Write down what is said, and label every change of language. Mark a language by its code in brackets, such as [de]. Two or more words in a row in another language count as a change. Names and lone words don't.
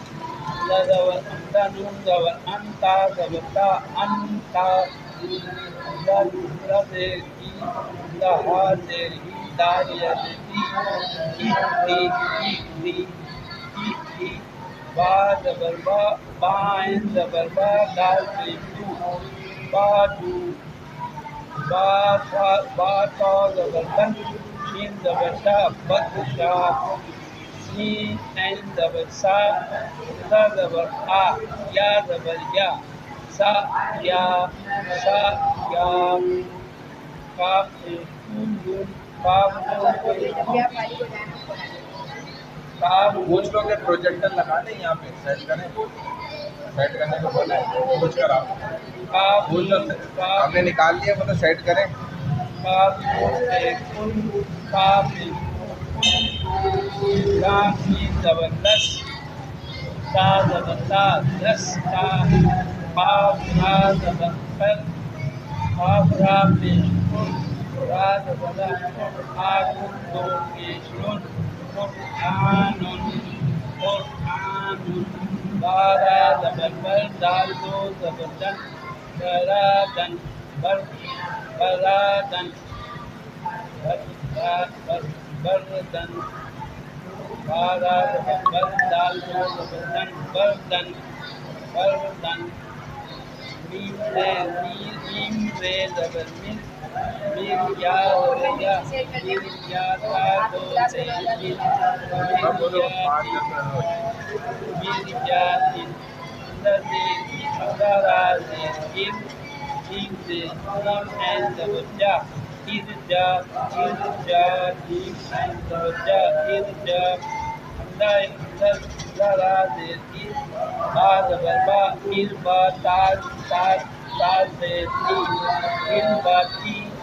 [ur] حمزہ نون زبر انتا زبر تا انتا لا زیر ای لا ہا زیر ہی دال یا زیر ای با زبر با عین زبر با دال پیش دو با تا زبر بن شین زبر شا بد شا سین عین زبر سا زبر آ یا زبر یا سا یا کاف نون کاف پوچھ لو کہ پروجیکٹر لگا دیں یہاں پہ سیٹ کریں سیٹ کرنے کو بولا ہے پوچھ کر آپ پوچھ لو آپ نے نکال لیا وہ تو سیٹ کریں لام میم زبردست تا زبرتا دس تا قاف را زبر قاف را پیش را زبر آن دو پیش نون قرآن بارا زبر بر دال دو زبردن برادن برادن بردن بارا زبر دال دو زبردن بردن میم رے زبر میر میر یا تا دو سے میر یا تین را زیر جیم سے جیم عین زبر جا ارجا جیم عین زبر جا ارجا را زیر ار با زبر با ار با تاج زیر ار باتی